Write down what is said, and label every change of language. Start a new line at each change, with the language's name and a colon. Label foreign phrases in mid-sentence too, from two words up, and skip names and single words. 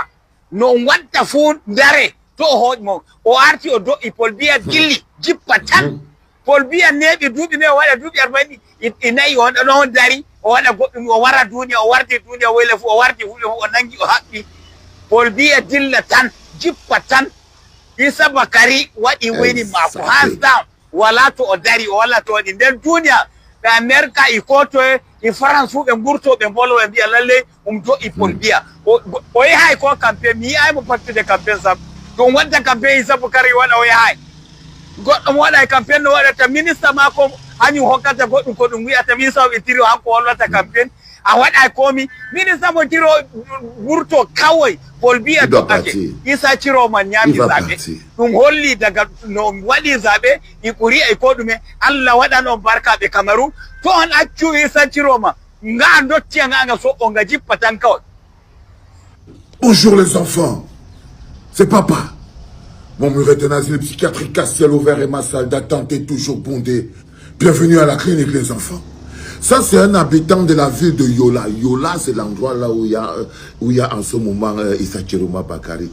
Fula: No on watta fu dare to hoƴ mo o arti o do'i Paul Biya dilli jippa tan. Paul Biya neɓi duuɓi ne o waɗa duuɓi 40 nayi on ɗon dari o waɗa goɗɗum o wara duniya o warti duniya woyle fu o warti huɗe fu o nangi o haɓɓi Paul Biya dilla tan jippa tan. Isa Bakari waɗi wini mako
English: hands down
Fula: wala to o dari o wala to waɗi nden duniya ɓe America e koto e France fu ɓe gurto ɓe mbolo ɓe mbiya lalle do'i Paul Biya o yahay ko campaign mi yiyaymo fattude campaign sam ɗum wadda campaign Isa Bakari waɗa o yahay goɗɗo mo waɗa e campaign no waɗata ministre mako hañum hokkata goɗɗum ko ɗum wiyata ministre o ɓe tiri hanko hollata campaign a waɗa komi ministre mo tiro wurto kawoy Paul Biya do'ake Isa Ciroma ñaami zaɓe ɗum holli daga no waɗi zaɓe i ɓuri e ko ɗume Allah waɗan on barka ɓe Kamaru to on accu Isa Ciroma nga dottiya nga soɓɓo nga jippa tan kawai.
French: Bonjour les enfants, c'est papa. Mon mur est un asile psychiatrique à ciel ouvert et ma salle d'attente est toujours bondée. Bienvenue à la clinique les enfants. Ça, c'est un habitant de la ville de Yola. Yola, c'est l'endroit là où il y a en ce moment Isa Ciroma Bakari.